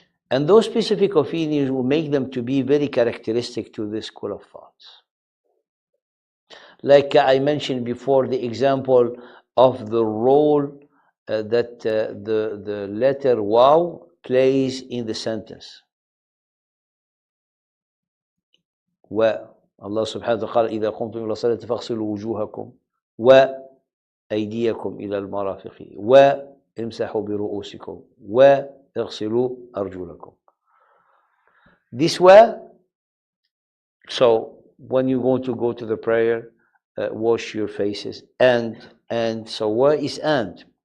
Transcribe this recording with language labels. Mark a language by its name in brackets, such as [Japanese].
[English] And those specific opinions will make them to be very characteristic to this school of thoughts. Like I mentioned before, the example of the role that the letter waw plays in the sentence. [Arabic] Allah subhanahu wa ta'ala قال إذا قمتم إلى الصلاة فاغسلوا وجوهكم وأيديكم إلى المرافق وامسحوا برؤوسكم اغسلوا أرجلكم. [English] This way, so when you're going to go to the prayer, wash your faces, and so where is and?